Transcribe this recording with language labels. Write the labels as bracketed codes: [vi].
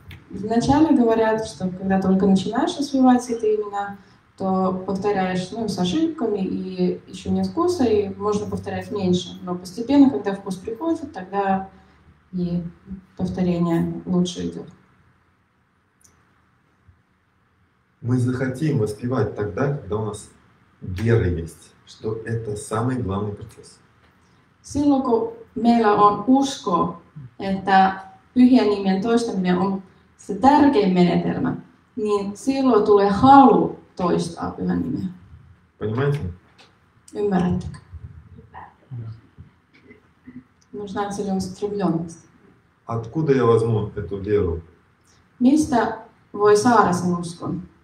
[ru] Вначале говорят, что когда только начинаешь развивать это именно, то повторяешь с ошибками и еще нет вкуса, и можно повторять меньше. Но постепенно, когда вкус приходит, тогда и повторение лучше идет. Мы захотим воспевать тогда, когда у нас вера есть, что это самый главный процесс. [fi] Silloin kun meillä on usko, että pyhien nimien toistaminen on se tärkein menetelmä, niin silloin tulee halu toistaa pyhän nimeä. [ru] Понимаете? [fi] Ymmärrättekö? [ru] Нужна целеустремленность. Откуда я возьму эту веру? [fi] Mistä voi saada sen uskon?